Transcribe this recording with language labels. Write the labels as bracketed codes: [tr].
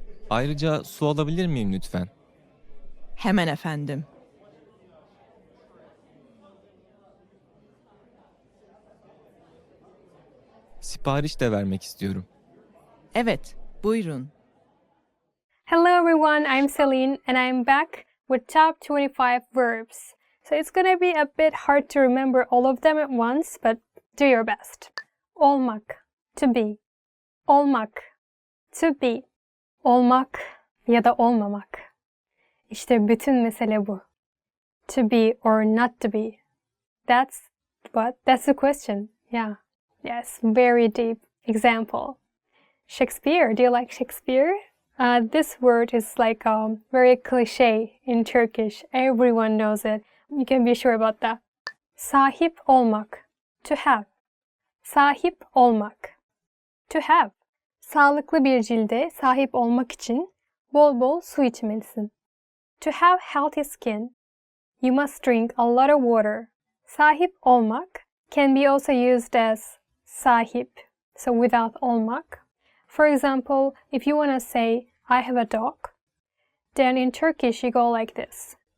[tr] Ayrıca su alabilir miyim lütfen? Hemen efendim. Sipariş de vermek istiyorum. Evet, buyurun. [en] Hello everyone, I'm Celine and I'm back with top 25 verbs. So it's gonna be a bit hard to remember all of them at once, but do your best. Olmak, to be. Olmak, to be. [tr] Olmak ya da olmamak. İşte bütün mesele bu. [en] To be or not to be. That's the question. Yeah. Yes, very deep. Example. Shakespeare. Do you like Shakespeare? This word is like very cliche in Turkish. Everyone knows it. You can be sure about that. [tr] Sahip olmak. [en] To have. Sahip olmak. To have. [tr] Sağlıklı bir cilde sahip olmak için bol bol su içmelisin. [en] To have healthy skin, you must drink a lot of water. Sahip olmak can be also used as sahip, so without olmak. For example, if you want to say, I have a dog, then in Turkish you go like this.